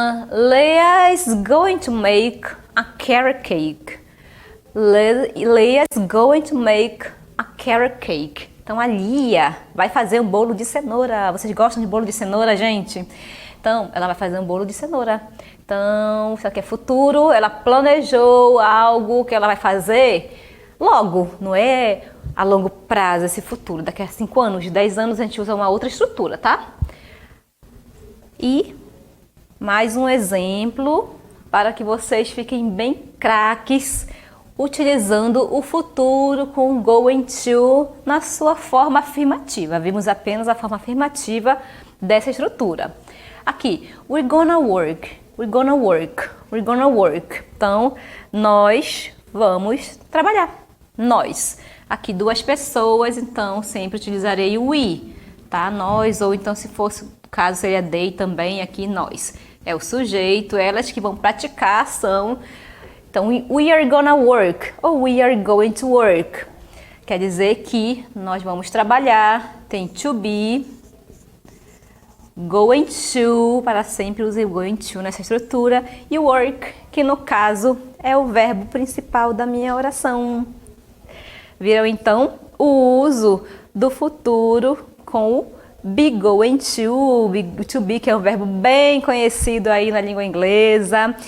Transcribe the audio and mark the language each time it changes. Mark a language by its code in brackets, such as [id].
[en] Leah is going to make a carrot cake. Leah is going to make a carrot cake. [pt] Então, a Lia vai fazer um bolo de cenoura. Vocês gostam de bolo de cenoura, gente? Então, ela vai fazer um bolo de cenoura. Então, isso aqui é futuro. Ela planejou algo que ela vai fazer logo. Não é a longo prazo esse futuro. Daqui a 5 anos, 10 anos, a gente usa uma outra estrutura, tá? E mais um exemplo para que vocês fiquem bem craques utilizando o futuro com going to na sua forma afirmativa. Vimos apenas a forma afirmativa dessa estrutura. Aqui, [en] we're gonna work. we're gonna work. [pt] We're gonna work. Então, nós vamos trabalhar. Nós. Aqui duas pessoas, então sempre utilizarei o we, tá? Nós, ou então se fosse, caso seria they também, aqui nós. É o sujeito, elas que vão praticar a ação. [en] Então, we are gonna work, ou we are going to work. [pt] Quer dizer que nós vamos trabalhar, tem to be, going to, para sempre use going to nessa estrutura, e work, que no caso é o verbo principal da minha oração. Viram então o uso do futuro com o be going to be, que é um verbo bem conhecido aí na língua inglesa.